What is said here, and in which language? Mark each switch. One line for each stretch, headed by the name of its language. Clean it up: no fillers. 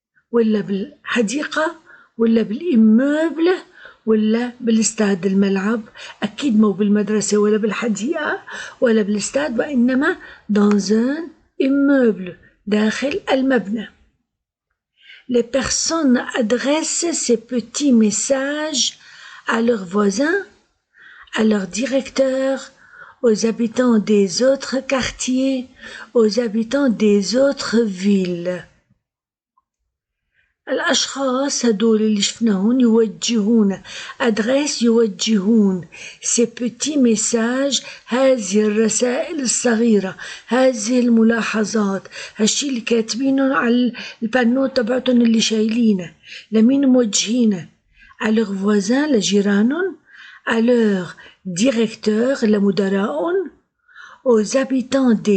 Arabic: ولا بالحديقة ولا بالإموبل ولا بالاستاد الملعب أكيد مو بالمدرسة ولا بالحديقة ولا بالاستاد وإنما
French: dans un immeuble
Arabic: داخل المبنى.
French: Les personnes adressent ces petits messages à leurs voisins, à leurs directeurs, aux habitants des autres quartiers, aux habitants des autres villes.
Arabic: الأشخاص هدول اللي شفناهم يوجهون أدريس يوجهون
French: ces petits messages
Arabic: هذه الرسائل الصغيرة هذه الملاحظات هالشي اللي كاتبينه على البانو تبعتهم اللي شايلينه لمين موجهينه
French: à leurs voisins
Arabic: لجيرانهم
French: à leurs directeurs
Arabic: لمدراءهم
French: aux habitants